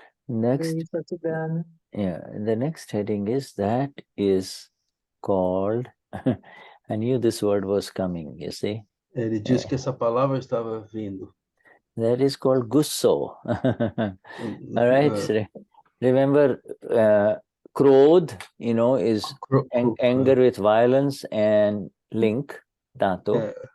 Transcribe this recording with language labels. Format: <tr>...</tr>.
<en>Next, the next heading is called, I knew this word was coming, you see.</en> <pt>Ele diz que essa palavra estava vindo.</pt> <en>That is called Gusso. All right. Remember, Krodha, you know, is anger with violence and link, Taanto.</en>